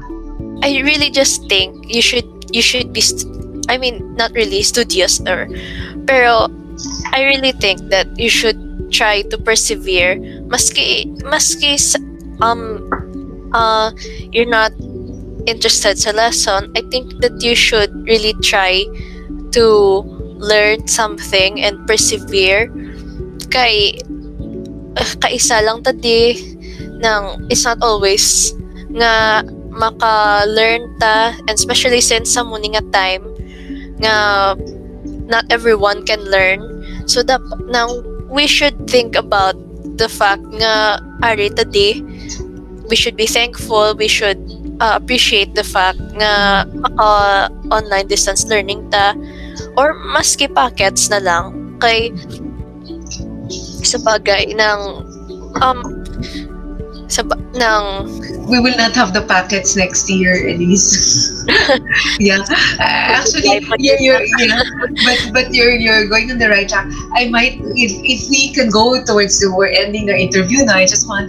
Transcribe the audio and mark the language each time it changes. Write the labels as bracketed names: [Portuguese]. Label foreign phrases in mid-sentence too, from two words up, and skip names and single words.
[English] I really just think you should be I mean, not really studious, pero I really think that you should try to persevere maski you're not interested sa lesson. I think that you should really try to learn something and persevere, [Kinaray-a] kay kaisa lang tadi nang [English] it's not always [Kinaray-a] nga maka-learn ta, [English] and especially since [Kinaray-a] sa muni nga [English] time nga not everyone can learn. So now we should think about the fact [Kinaray-a] nga ari tadi, [English] we should be thankful, we should appreciate the fact nga online distance learning ta, or maski packets [Kinaray-a] na lang, kay sa bagay ng [English] we will not have the packets next year, Ellice. Yeah, actually, but you're going on the right track. I might, if we can go towards we're ending the interview now.